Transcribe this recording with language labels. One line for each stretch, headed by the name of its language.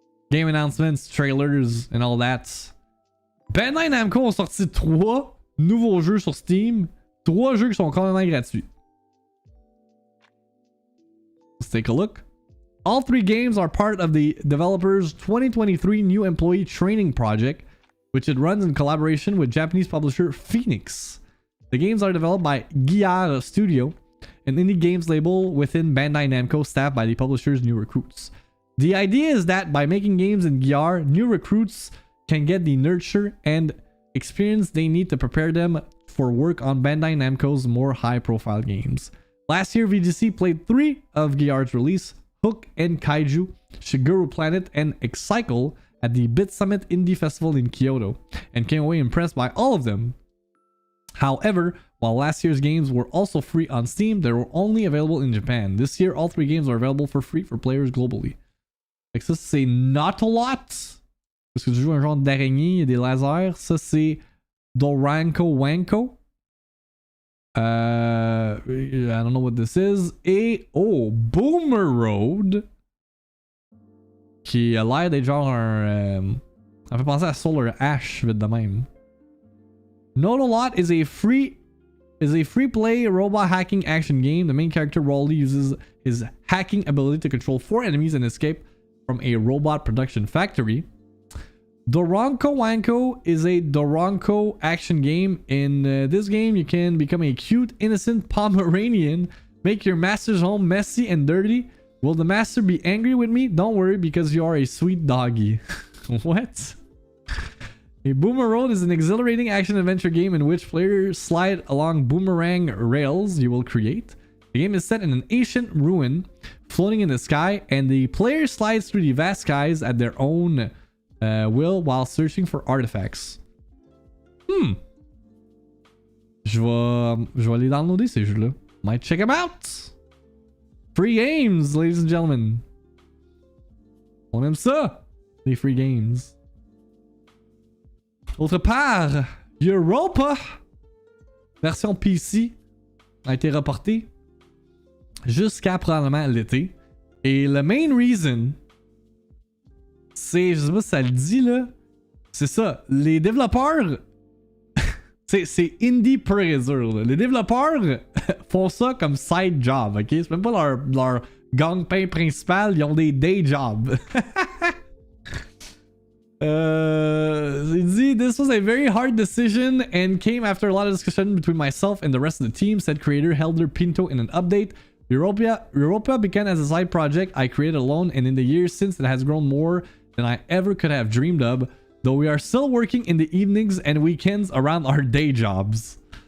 English: Game announcements, trailers and all that.
French: Bandai Namco ont sorti 3 nouveaux jeux sur Steam. 3 jeux qui sont complètement gratuits.
English: Let's take a look. All 3 games are part of the developer's 2023 new employee training project, which it runs in collaboration with Japanese publisher Phoenix. The games are developed by Gearbox Studio, an indie games label within Bandai Namco staffed by the publisher's new recruits. The idea is that by making games in GR, new recruits can get the nurture and experience they need to prepare them for work on Bandai Namco's more high-profile games. Last year, VGC played 3 of GR's release, Hook and Kaiju, Shigeru Planet, and X-Cycle at the Bit Summit Indie Festival in Kyoto, and came away impressed by all of them. However, while last year's games were also free on Steam, they were only available in Japan. This year, all 3 games are available for free for players globally.
French: Fait que ça, c'est not a lot. Parce que tu joues un genre d'araignée, il y a des lasers. Ça, c'est
English: Doranko Wanko. I don't know what this is.
French: Et, oh, Boomer Road. Qui a l'air d'être genre un... ça fait penser à Solar Ash, vite de même.
English: Not a Lot is a free-play robot hacking action game. The main character, Wally, uses his hacking ability to control 4 enemies and escape from a robot production factory. Doronko Wanko is a Doronko action game. In this game, you can become a cute, innocent Pomeranian, make your master's home messy and dirty. Will the master be angry with me? Don't worry, because you are a sweet doggy. What? A Boomer Road is an exhilarating action-adventure game in which players slide along boomerang rails you will create. The game is set in an ancient ruin floating in the sky, and the player slides through the vast skies at their own will while searching for artifacts.
French: Je vais aller downloader ces jeux-là.
English: Might check them out! Free games, ladies and gentlemen.
French: On aime ça,
English: les free games.
French: D'autre part, Europa, version PC, a été reportée jusqu'à probablement l'été. Et le
English: main reason,
French: c'est, je sais pas si ça le dit là, c'est ça, les développeurs, c'est indie pressure. Les développeurs font ça comme side job, ok? C'est même pas leur gang-pain principal, ils ont des day jobs.
English: He dit, this was a very hard decision and came after a lot of discussion between myself and the rest of the team, said creator Helder Pinto in an update. Europa began as a side project I created alone, and in the years since it has grown more than I ever could have dreamed of, though we are still working in the evenings and weekends around our day jobs.